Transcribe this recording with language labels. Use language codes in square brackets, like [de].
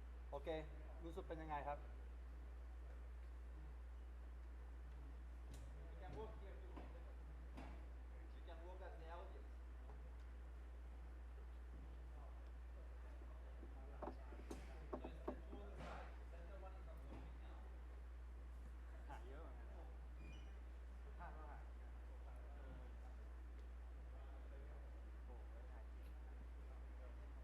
[th] โอเค รู้สึกเป็นยังไงครับ [en] You can work here too. You can work as the audience. So it's the two on the side. The center one is not working now. [th] ห่างเยอะเหมือนกันนะภาพก็ห่างโอ้โหถ่ายจริง